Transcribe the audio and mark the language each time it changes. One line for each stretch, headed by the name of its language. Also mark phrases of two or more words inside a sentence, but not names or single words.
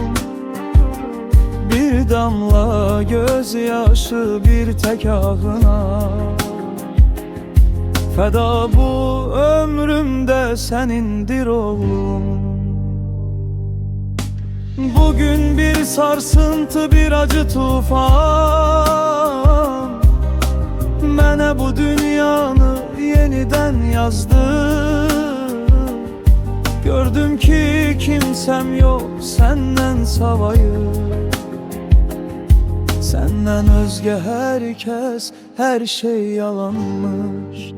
Azerbaijani: Bir damla gözyaşı bir tək ağına, fəda bu ömrümdə sənindir oğlum. Bugün bir sarsıntı, bir acı tufan mənə bu dünyanı
Turkish: yeniden yazdı. Gördüm ki kimsem yok senden savayı, senden özge herkes, her şey yalanmış.